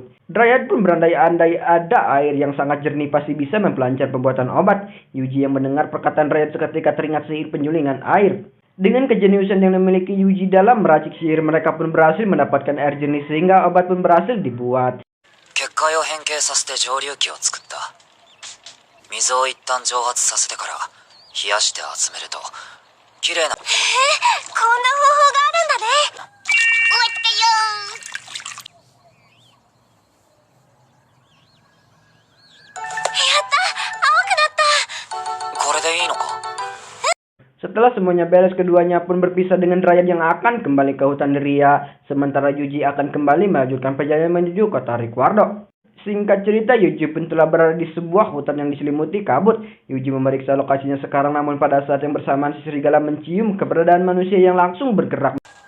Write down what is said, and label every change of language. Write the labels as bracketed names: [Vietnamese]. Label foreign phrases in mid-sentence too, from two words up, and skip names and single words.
[Indonesian] Dryad pun berandai-andai ada air yang sangat jernih pasti bisa mempelancar pembuatan obat. Yuji yang mendengar perkataan Dryad seketika teringat sihir penyulingan air. Dengan kejeniusan yang dimiliki Yuji dalam meracik sihir, mereka pun berhasil mendapatkan air jernih sehingga obat pun berhasil dibuat. [Japanese] 結界を変形させて蒸留器を作った。水を一旦蒸発させてから冷やして集めると綺麗な。こんな方法があるんだね。待ってよー。やった、青くなった。これでいいのか？ [Indonesian] Setelah semuanya beres, keduanya pun berpisah dengan Dryad yang akan kembali ke hutan Ria, sementara Yuji akan kembali melanjutkan perjalanan menuju kota Ricciardo. Singkat cerita, Yuji pun telah berada di sebuah hutan yang diselimuti kabut. Yuji memeriksa lokasinya sekarang, namun pada saat yang bersamaan si serigala mencium keberadaan manusia yang langsung bergerak.